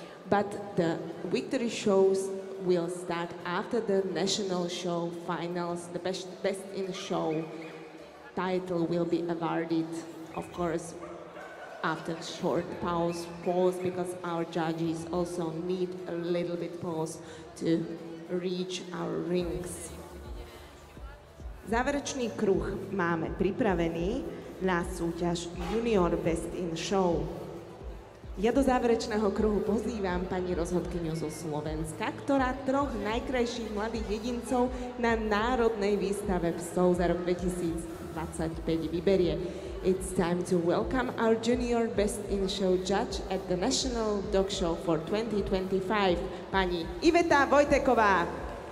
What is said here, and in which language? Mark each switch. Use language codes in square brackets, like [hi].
[en] But the victory shows will start after the national show finals. The best in show title will be awarded, of course, after short pause, because our judges also need a little bit pause to reach our rings. [sk] Záverečný kruh máme pripravený na súťaž Junior Best in Show. Ja do záverečného kruhu pozývam pani rozhodkyňu zo Slovenska, ktorá 3 najkrajších mladých jedincov na národnej výstave psov za rok 2025 vyberie. [en] It's time to welcome our Junior Best in Show judge at the National Dog Show for 2025, pani Iveta Vojteková.